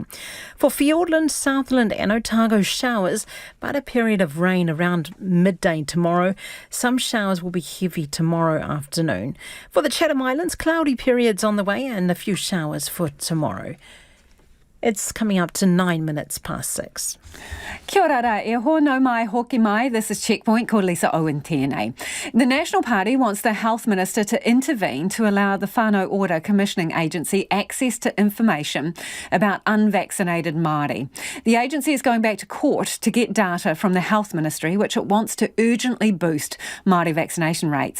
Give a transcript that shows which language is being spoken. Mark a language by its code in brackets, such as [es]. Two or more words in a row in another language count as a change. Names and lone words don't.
[en] For Fiordland, Southland and Otago, showers, but a period of rain around midday tomorrow. Some showers will be heavy tomorrow afternoon. For the Chatham Islands, cloudy periods on the way and a few showers for tomorrow. It's coming up to 6:09. [mi] Kia ora, e hono mai hoki mai. [en] This is Checkpoint, [mi] ko Lisa Owen tēnei. [en] The National Party wants the Health Minister to intervene to allow the Whānau Ora Commissioning Agency access to information about unvaccinated Māori. The agency is going back to court to get data from the Health Ministry, which it wants to urgently boost Māori vaccination rates.